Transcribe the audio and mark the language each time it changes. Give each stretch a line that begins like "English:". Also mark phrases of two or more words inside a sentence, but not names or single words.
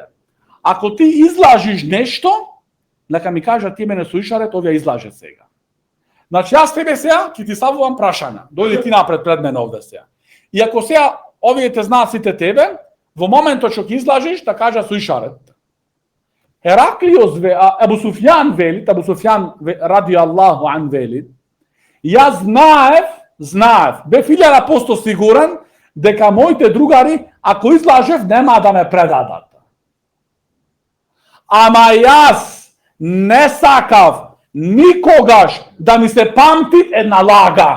Macedonian: Ако ти излажиш нешто, нека ми кажат ти мене суишарет, овие излаже сега. Значи, јас тебе сега, ќе ти ставувам прашања. Дојди ти напред пред мене овде сега. И ако сега, овие те знаат сите тебе, во моментот што ќе излажиш, да кажа суишарет. Хераклиос Абу Суфјан
Arabic: رضي الله عنه
Macedonian: вели, јас знаев, бев 1000% сигурен дека моите другари, ако излажев, нема да ме предадат. Ама јас не сакав никогаш да ми се памти една лага.